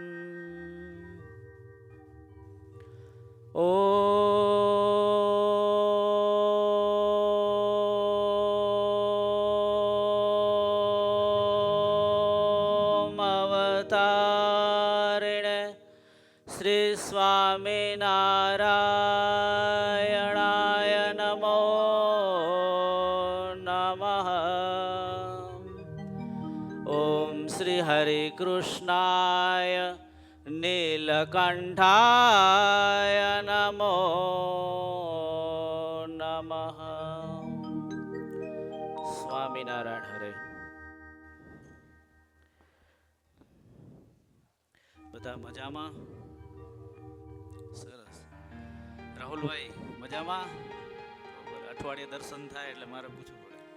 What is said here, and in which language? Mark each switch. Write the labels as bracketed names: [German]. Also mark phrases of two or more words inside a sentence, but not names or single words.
[Sanskrit] ॐ अवतारिणे श्री स्वामिनारायणाय नमो नमः। ॐ श्री हरिकृष्णाय नीलकण्ठाय नमो नमः। [Gujarati] સ્વામિનારાયણ હરે. બધા મજામાં? સરસ. રાહુલભાઈ મજામાં? અઠવાડિયે દર્શન થાય એટલે મારે પૂછવું પડે.